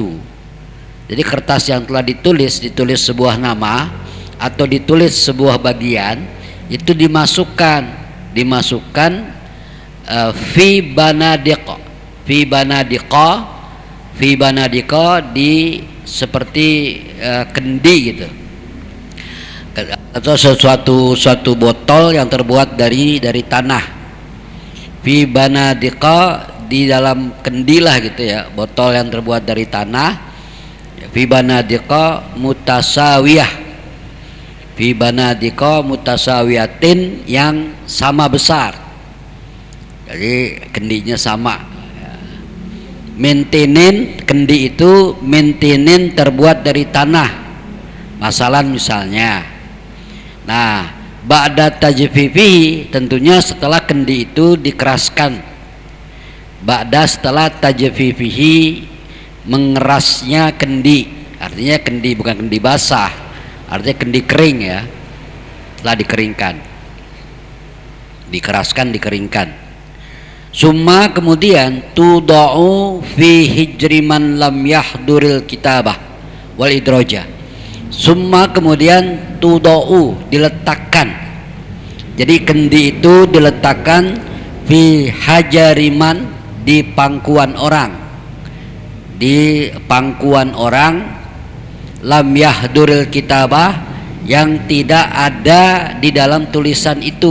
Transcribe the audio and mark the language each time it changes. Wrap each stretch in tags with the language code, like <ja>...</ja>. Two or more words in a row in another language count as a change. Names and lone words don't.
<id>Jadi kertas yang telah ditulis sebuah nama, atau ditulis sebuah bagian itu dimasukkan</id> <ar>في بنادق</ar> <id>di seperti kendi gitu, atau suatu botol yang terbuat dari tanah.</id> <ar>في بنادق,</ar> <id>di dalam kendilah gitu ya, botol yang terbuat dari tanah.</id> <ar>في بنادق متساوية، في بنادق متساوية,</ar> <id>yang sama besar, jadi kendinya sama. Mentinin, kendi itu mentinin terbuat dari tanah, masalan misalnya. Nah,</id> <ar>بعد تجفيفه,</ar> <id>tentunya setelah kendi itu dikeraskan. Ba'da, setelah tajfifihi, mengerasnya kendi, artinya kendi bukan kendi basah, artinya kendi kering ya, setelah dikeringkan, dikeraskan, dikeringkan.</id> <ar>Summa, kemudian توضع في حجر من لم يحضر الكتابة والإدراج.</ar> <id>Summa, kemudian tuda'u, diletakkan. Jadi kendi itu diletakkan</id> <ar>في حجر من,</ar> <id>di pangkuan orang, di pangkuan orang,</id> <ar>لم يحضر الكتابة,</ar> <id>yang tidak ada di dalam tulisan itu.</id>